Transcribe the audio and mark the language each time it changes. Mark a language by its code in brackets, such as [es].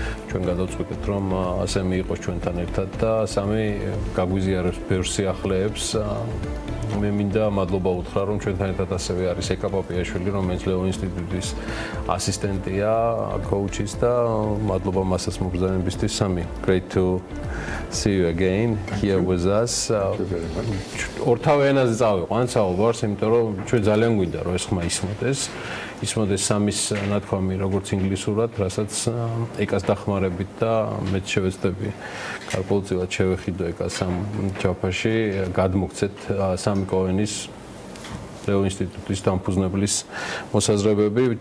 [ka] ჩვენ გადავწყვიტეთ, რომ ასე მიიყოს ჩვენთან ერთად და სამი გაგვიზიარებს ბევრ სიახლეებს. მე მინდა მადლობა უთხრა, რომ ჩვენთან ერთად ასევე არის ეკა პაპიაშვილი, რომელიც ლეო ინსტიტუტის ასისტენტია, coach-ის და მადლობა მასაც მოგზაურობისთვის სამი. [en] Great to see you again here with us. [ka] ორთავე ენაზე წავიყვან საუბარს, იმიტომ რომ ჩვენ ძალიან გვინდა რომ ეს ხმა ისმოდეს სამის ნათქვამი როგორც ინგლისურად, რასაც ეკას დახმარებით და მეც შევეცდები გარკვეულწილად შევეხიდო ეკას ამ ჯაფაში, გადმოგცეთ სამი კოენის ლეო ინსტიტუტის დამფუძნებლის მოსაზრებები.